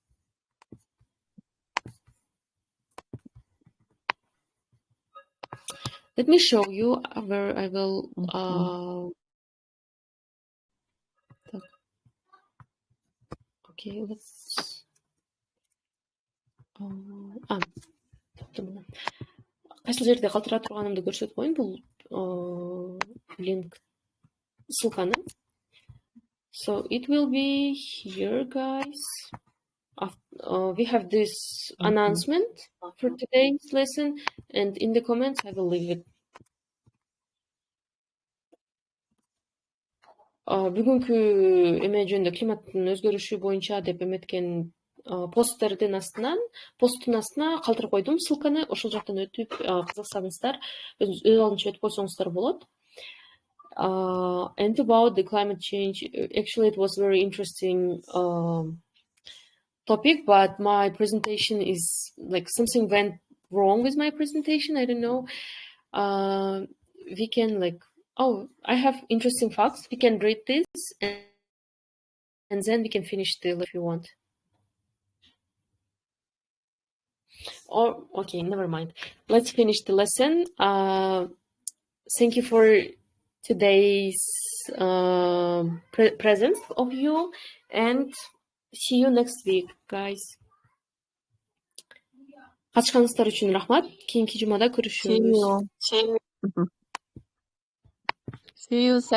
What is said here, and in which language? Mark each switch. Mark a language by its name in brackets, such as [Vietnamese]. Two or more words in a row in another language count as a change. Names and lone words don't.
[English] Let me show you where I will. Okay, let's. [Kyrgyz] кайсыл жерде калтыра турганымды көрсөтүп коеюн. Бул линк ссылканы. [English] So it will be here, guys. We have this announcement for today's lesson, and in the comments I will leave it. [Kyrgyz] Бүгүнкү эме жөнүндө климаттын өзгөрүшү боюнча деп эметкен посттун астына калтырып койдум ссылканы. Ошол жактан өтүп кызыксаңыздар, өз алдынча өтүп койсоңуздар болот. [English] And about the climate change, actually it was very interesting topic, but my presentation is like something went wrong with my presentation. I don't know. We can I have interesting facts. We can read this and then we can finish the if you want. Or okay, never mind. Let's finish the lesson. Thank you for today's presence of you, and see you next week, guys. [Kyrgyz] Катышканыңыздар үчүн рахмат. Кийинки жумада көрүшөбүз. [English] See you.